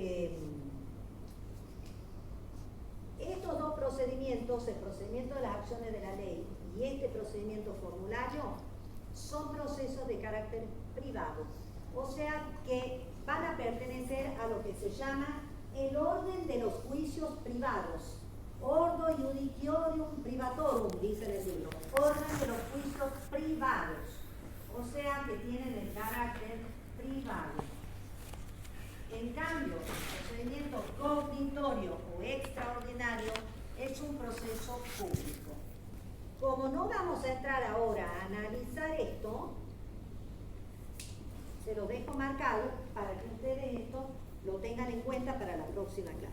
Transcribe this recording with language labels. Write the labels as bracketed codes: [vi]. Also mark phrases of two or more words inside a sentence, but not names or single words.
[es] Estos 2 procedimientos, el procedimiento de las acciones de la ley y este procedimiento formulario, son procesos de carácter privado. O sea que van a pertenecer a lo que se llama el orden de los juicios privados. [la] Ordo judiciorium privatorum, [es] dice el libro. Orden de los juicios privados. O sea que tienen el carácter privado. En cambio, el procedimiento cognitorio o extraordinario es un proceso público. Como no vamos a entrar ahora a analizar esto, se lo dejo marcado para que ustedes esto lo tengan en cuenta para la próxima clase.